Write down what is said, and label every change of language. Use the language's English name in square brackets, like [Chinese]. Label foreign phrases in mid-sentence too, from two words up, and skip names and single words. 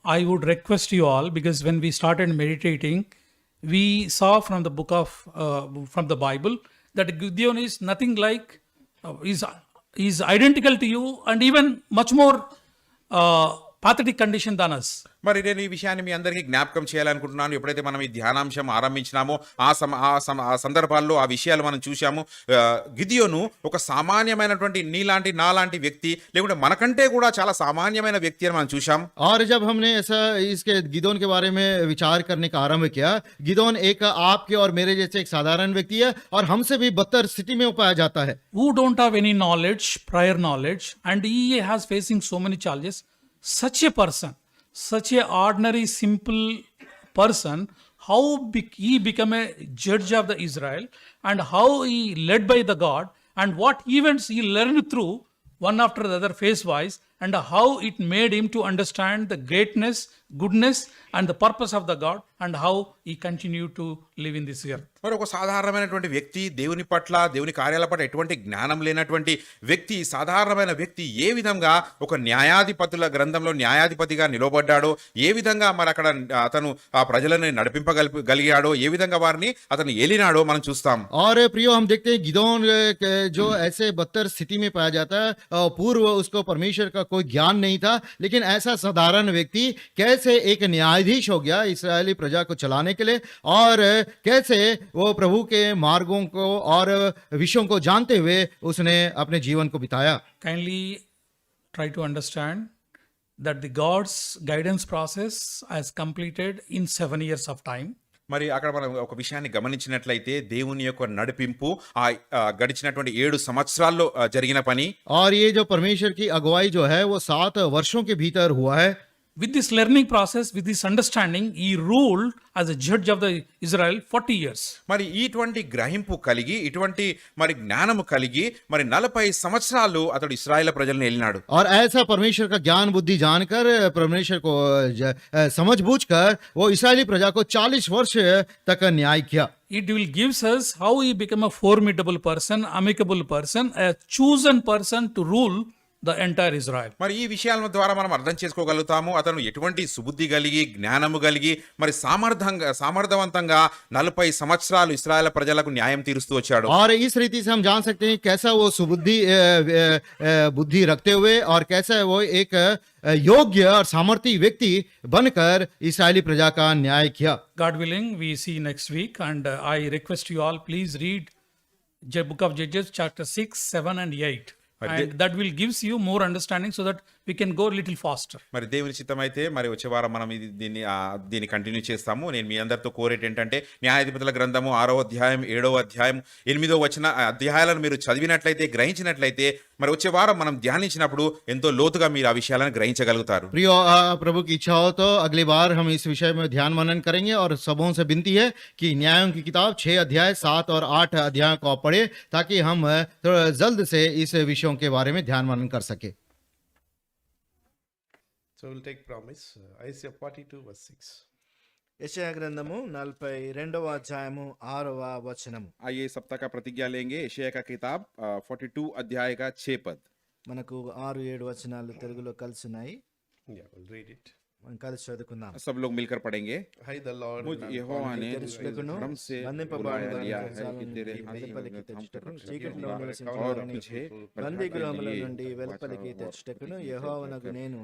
[English] I would request you all, because when we started meditating, we saw from the book of from the Bible that Gideon is nothing like is identical to you and even much more pathetic condition than us. [Telugu] మరి నేను ఈ విషయాన్ని మీ అందరికీ జ్ఞాపకం చేయాలనుకుంటున్నాను. ఎప్పుడైతే మనం ఈ ధ్యానాంశం ఆరంభించినామో ఆ సందర్భాల్లో ఆ విషయాలు మనం చూసాము. గిదియోను ఒక సామాన్యమైనటువంటి నీలాంటి నాలాంటి వ్యక్తి, లేకుంటే మనకంటే కూడా చాలా సామాన్యమైన వ్యక్తి అని మనం చూసాం. [Hindi] और जब हमने ऐसा इसके गिदोन के बारे में विचार करने का आरंभ किया, गिदोन एक आपके और मेरे जैसे एक साधारण व्यक्ति है और हमसे भी बदतर स्थिति में पाया जाता है. [English] Who don't have any knowledge, prior knowledge, and he has facing so many challenges. Such a person, such a ordinary simple person, how he become a judge of the Israel, and how he led by the God, and what events he learned through one after the other phase wise, and how it made him to understand the greatness, goodness, and the purpose of the God, and how he continued to live in this earth. [Telugu] మరి ఒక సాధారణమైనటువంటి వ్యక్తి, దేవుని పట్ల దేవుని కార్యాల పట్ల ఎటువంటి జ్ఞానం లేనటువంటి వ్యక్తి, సాధారణమైన వ్యక్తి ఏ విధంగా ఒక న్యాయాధిపతుల గ్రంథంలో న్యాయాధిపతిగా నిలబడ్డాడో, ఏ విధంగా మరి అక్కడ అతను ఆ ప్రజలను నడిపింపగలిగాడో, ఏ విధంగా వారిని అతను ఏలినాడో మనం చూస్తాం. [Hindi] और प्रियो, हम देखते हैं गिदोन जो ऐसे बदतर स्थिति में पाया जाता है, पूर्व उसको परमेश्वर का कोई ज्ञान नहीं था, लेकिन ऐसा साधारण व्यक्ति कैसे एक न्यायाधीश हो गया इस्राएली प्रजा को चलाने के लिए, और कैसे वो प्रभु के मार्गों को और विषयों को जानते हुए उसने अपने जीवन को बिताया. [English] Kindly try to understand that the God's guidance process has completed in 7 years of time. [Telugu] మరి అక్కడ మనం ఒక విషయాన్ని గమనించినట్లయితే దేవుని యొక్క నడిపింపు ఆ గడిచినటువంటి 7 సంవత్సరాల్లో జరిగిన పని. [Hindi] और ये जो परमेश्वर की अगुवाई जो है वो 7 वर्षों के भीतर हुआ है. [English] With this learning process, with this understanding, he ruled as a judge of the Israel 40 years. [Telugu] మరి ఇటువంటి గ్రహింపు కలిగి, ఇటువంటి మరి జ్ఞానము కలిగి మరి 40 సంవత్సరాలు అతడు ఇశ్రాయేలు ప్రజలను ఏలినాడు. [Hindi] और ऐसा परमेश्वर का ज्ञान बुद्धि जानकर, परमेश्वर को समझ बूझकर वो इस्राएली प्रजा को 40 वर्ष तक न्याय किया. [English] It will gives us how he became a formidable person, amicable person, a chosen person to rule the entire Israel. మరి ఈ విషయాల ద్వారా మనం అర్థం చేసుకోగలుగుతాము అతను ఎటువంటి సుబుద్ధి కలిగి, జ్ఞానము కలిగి, మరి సమర్థవంతంగా 40 సంవత్సరాలు ఇశ్రాయేలు ప్రజలకు న్యాయం తీరుస్తూ వచ్చాడు. और इस रीति से हम जान सकते हैं कैसा वो सुबुद्धि बुद्धि रखते हुए और कैसा वो एक योग्य और सामर्थी व्यक्ति बनकर इस्राएली प्रजा का न्याय किया. God willing, we see next week, and I request you all, please read the book of Judges chapter 6, 7 and 8. And that will gives you more understanding so that we can go a little faster. [Telugu] మరి దేవుని చిత్తం అయితే మరి వచ్చే వారం మనం దీన్ని కంటిన్యూ చేస్తాము. నేను మీ అందరితో కోరేటి ఏంటంటే న్యాయాధిపతుల గ్రంథము 6వ అధ్యాయం, 7వ అధ్యాయం, 8వ వచన అధ్యాయాలను మీరు చదివినట్లయితే, గ్రహించినట్లయితే మరి వచ్చే వారం మనం ధ్యానించినప్పుడు ఎంతో లోతుగా మీరు ఆ విషయాలను గ్రహించగలుగుతారు. [Hindi] प्रियो, प्रभु की इच्छा हो तो अगली बार हम इस विषय में ध्यान मनन करेंगे, और सबों से विनती है कि न्यायों की किताब 6 अध्याय, 7 और 8 अध्याय को पढ़े, ताकि हम थोड़ा जल्द से इस विषयों विषयों के बारे में ध्यान मनन कर सके। [English] So we'll take promise. Isaiah 42 verse 6. [Telugu] యెషయా గ్రంథము 42వ అధ్యాయము 6వ వచనము. [Hindi] आइए सप्ताह का प्रतिज्ञा लेंगे। यशायाह का किताब 42 अध्याय का 6 पद। [Telugu] మనకు 6-7 వచనాలు తెలుగులో కలిసి ఉన్నాయి. [English] Yeah, we'll read it. [Telugu] మనం కలిసి చదువుకుందాం. [Hindi] सब लोग मिलकर पढ़ेंगे। [English] I the Lord [Hindi] मुझ यहोवा ने [Telugu] తెరుచుటకును [Hindi] भ्रम से [Telugu] బంధింపబడిన [Hindi] बुलाया लिया [Telugu] వారిని [Hindi] है कि [Telugu] నుండి [Hindi] तेरे हाथ [Telugu] వెలుపలికి [Hindi] में हम [Telugu] తెచ్చుటకును [Hindi] रक्षा [Telugu] చీకటిలో [Hindi] और [Telugu] నివసించువారిని [Hindi] तुझे [Telugu] బందీగృహముల నుండి వెలుపలికి తెచ్చుటకును యెహోవానగు నేను